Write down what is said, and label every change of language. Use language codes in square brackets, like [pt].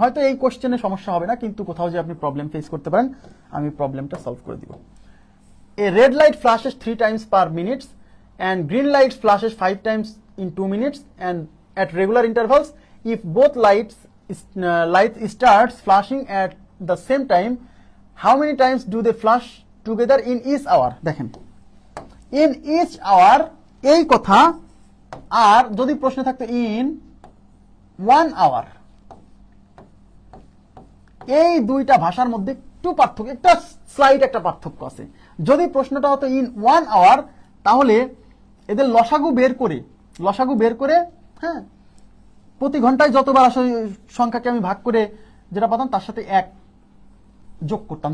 [bn] হয়তো এই কোশ্চেনে সমস্যা হবে না, কিন্তু কোথাও যে আপনি প্রবলেম ফেস করতে পারেন, আমি প্রবলেমটা সলভ করে দিব। [en] A red light flashes 3 times per minute and green light flashes 5 times in 2 minutes and at regular intervals. If both light starts flashing at the same time, how many times do they flash together in each hour? [bn] দেখেন, [en] in each hour [bn] এই কথা আর যদি প্রশ্নে থাকতো [en] in 1 hour, [bn] এই দুইটা ভাষার মধ্যে একটু পার্থক্য, একটা স্লাইড একটা পার্থক্য আছে। যদি প্রশ্নটা হতো [en] in 1 hour, [bn] তাহলে এদের লসাগু বের করে হ্যাঁ প্রতি ঘন্টায় যতবার আসে সংখ্যাকে আমি ভাগ করে যেটা পাতাম তার সাথে 1 যোগ করতাম।